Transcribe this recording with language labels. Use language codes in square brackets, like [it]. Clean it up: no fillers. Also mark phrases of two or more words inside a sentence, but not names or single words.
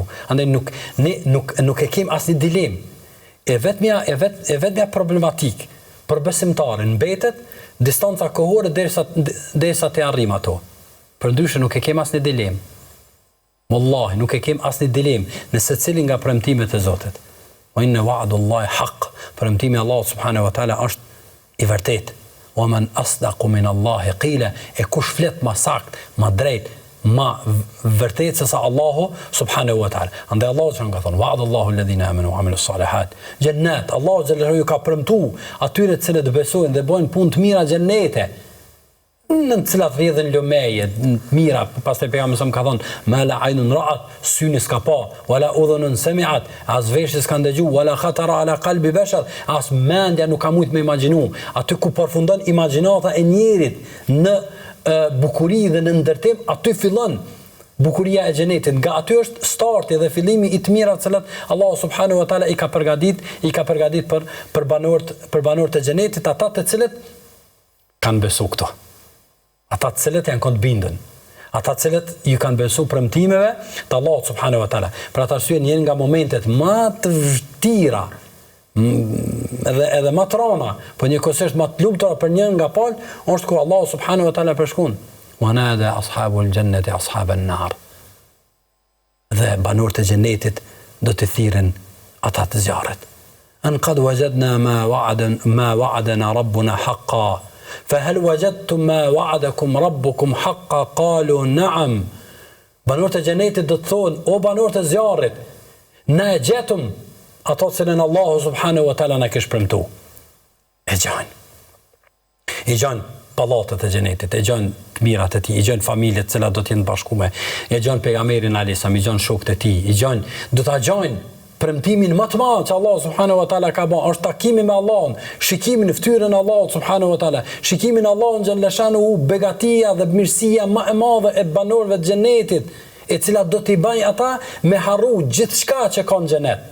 [sq] Andaj nuk e kem asnjë dilemë. E vetmja problematik për besimtarin mbetet distanca kohore derisa të arrim ato. Përndryshe nuk e kem asnjë dilemë. Wallahi nuk e kem asnjë dilemë në secilin nga premtimet e Zotit. [ar] وإن وعد الله حق. [sq] Premtimi i Allahut [ar] سبحانه وتعالى [sq] është i vërtetë. [ar] ومن أصدق من الله قيلا, [sq] e kush flet më sakt, më drejt, më vërtet se sa Allahu [ar] سبحانه وتعالى. [sq] Andaj Allahu që ka thonë: [ar] "وعد الله الذين آمنوا وعملوا الصالحات." Jannat, [sq] Allahu xhallahu ka premtuar atyre të cilët besojnë dhe bëjnë punë të mira xhenete. Në të cilat vjedhin lumeje, mira, pastaj pejgamberi ka thonë: [ar] "ما لا عين رأت", [sq] syni s'ka pa, [ar] ولا أذن سمعت, [sq] as veshi s'ka ndëgju, [ar] ولا خطر على قلب بشر, [sq] as mendja nuk ka mujt me imagjinu. Aty ku përfundon imagjinata e njerit në bukuri dhe në ndërtim, aty fillon bukuria e xhenetit. Nga aty është starti dhe fillimi i të mirat që Allahu [ar] سبحانه وتعالى [sq] i ka përgatit për banorët e xhenetit, ata të cilët kanë besu këto. Ata të cilët janë kënd bindën. Ata të cilët ju kanë besu premtimeve të Allahut [ar] سبحانه وتعالى. [sq] Për atë arsye një nga momentet më të vështira edhe më të rënda, po njëkohësisht më të lumtura për një nga palë, është kur Allahu [ar] سبحانه وتعالى [sq] përshkon: [ar] "ونادى أصحاب الجنة أصحاب النار." [sq] Dhe banorët e xhenetit do të thirren ata të zjarrit: [ar] "أن قد وجدنا ما وعدنا ربنا حقا. فهل وجدتم ما وعدكم ربكم حقا قالوا نعم." [sq] Banorët e xhenetit do të thonë: "O banorët e zjarrit, na e gjetëm ato që Allahu [ar] سبحانه وتعالى [sq] na kishte premtuar." E gjan pallatet e xhenetit, e gjan të mirat e tij, e gjan familjet që do të jenë bashkuar, e gjan pejgamberin [ar] عليه السلام, [sq] e gjan shokët e tij, e gjan do ta gjajnë premtimin më të madh që Allah [ar] سبحانه وتعالى [sq] ka bërë, është takimi me Allahun, shikimi në fytyrën e Allahut [ar] سبحانه وتعالى, [sq] shikimi në Allahun xhaleshanu, begatia dhe mirësia më e madhe e banorëve të xhenetit, e cila do t'i bëjë ata me harru gjithçka që ka në xhenet.